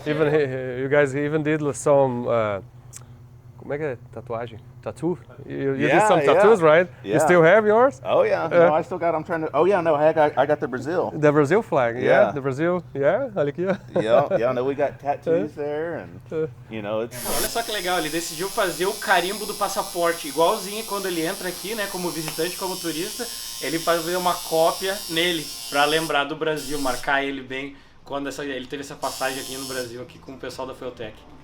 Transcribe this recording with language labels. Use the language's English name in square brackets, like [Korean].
[English] Even you guys even did some como é que é tatuagem? Tattoo? You did some tattoos, right? Yeah. You still have yours? Oh yeah. No, I still got. I'm trying to. Oh yeah. No, I got the Brazil. The Brazil flag. Yeah. The Brazil. Yeah. Olha aqui. Yeah. No, we got tattoos there, and you know it's. [Portuguese] Olha só que legal. Ele decidiu fazer o carimbo do passaporte igualzinho quando ele entra aqui, né? Como visitante, como turista, ele fazer uma cópia nele para lembrar do Brasil, marcar ele bem quando ele teve essa passagem aqui no Brasil aqui com o pessoal da Fueltech.